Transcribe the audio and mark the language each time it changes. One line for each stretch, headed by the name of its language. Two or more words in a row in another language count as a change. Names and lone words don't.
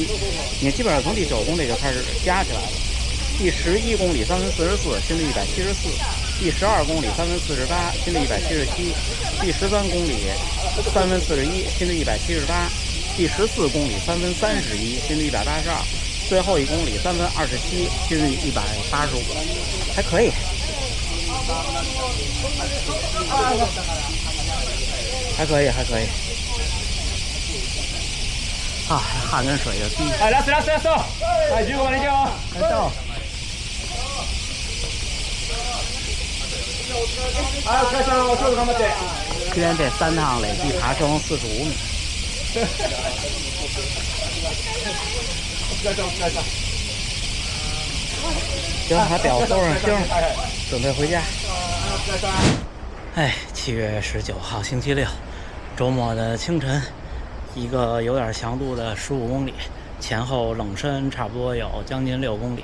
Chinese: 你基本上从第9公里就开始加起来了。第11公里3分44，心率174；第12公里3分48，心率177；第13公里3分41，心率178；第14公里3分31，心率182；最后1公里3分27，心率185，还可以。还可以啊，汗跟水就滴。
Japanese: はい、ラスト。はい、15まで行けよ。
Chinese: 来到。
Japanese: はい、お疲れ様、お勝負頑張って。
Chinese: 今天这3趟累计爬升45米。
Japanese: お疲れ様。
Chinese: 行，把表收上星，准备回家。7月19号星期六，周末的清晨，一个有点强度的15公里，前后冷身差不多有将近6公里。